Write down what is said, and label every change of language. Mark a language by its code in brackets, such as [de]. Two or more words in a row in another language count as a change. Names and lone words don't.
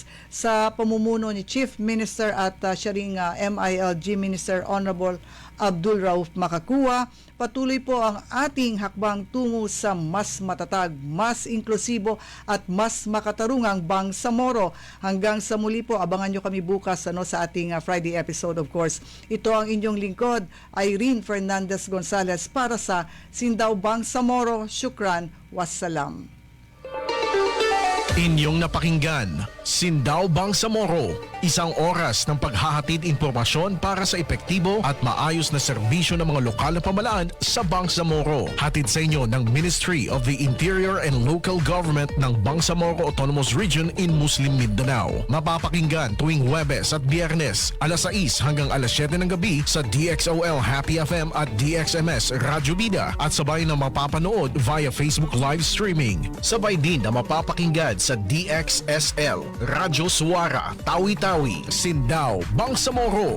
[tl] Sa pamumuno ni [en] Chief Minister [tl] at siya ring MILG Minister Honorable Abdul Rauf Makakuwa, patuloy po ang ating hakbang tungo sa mas matatag, mas inklusibo at mas makatarungang Bangsamoro. Hanggang sa muli po, abangan nyo kami bukas sa ating Friday episode, [en] of course. [tl] Ito ang inyong lingkod, Irene Fernandez Gonzalez, para sa Sindaw Bangsamoro. [ar] شكرا، والسلام. [tl] Inyong napakinggan, Sindaw Bangsamoro, isang oras ng paghahatid impormasyon para sa epektibo at maayos na serbisyo ng mga lokal na pamahalaan sa Bangsamoro. Hatid sa inyo ng Ministry of the Interior and Local Government ng Bangsamoro Autonomous Region in Muslim Mindanao. Mapapakinggan tuwing Huwebes at Biyernes, alas 6 hanggang alas 7 ng gabi sa DXOL Happy FM at DXMS Radyo Bida, at sabay na mapapanood via Facebook [en] live streaming. [tl] Sabay din na mapapakinggan sa DXSL Radyo Suara, Tawi-Tawi, Sindaw, Bangsamoro.